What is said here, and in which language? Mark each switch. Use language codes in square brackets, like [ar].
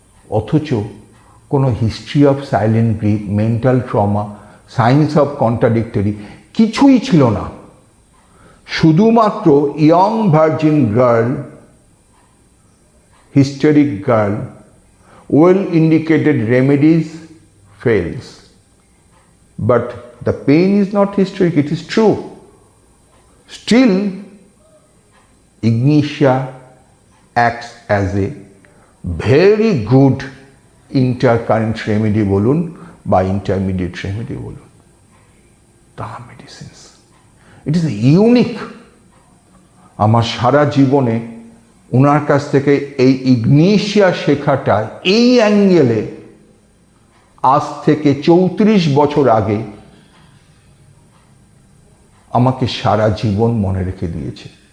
[bn] অথচ কোনো [en] history of silent grief, mental trauma, science of contradictory [bn] কিছুই ছিল না। শুধুমাত্র [en] Young virgin girl, hysteric girl, well indicated remedies fails. But the pain is not hysteric, it is true. Still, Ignitia acts as a very good intercurrent remedy [bn] bolun বা [en] intermediate remedy [bn] bolun. [en] The medicines. It is unique. [bn] আমার সারা জীবনে ওনার কাছ থেকে এই Ignatia শেখাটা এই অ্যাঙ্গেলে আজ থেকে 34 বছর আগে আমাকে সারা জীবন মনে রেখে দিয়েছে।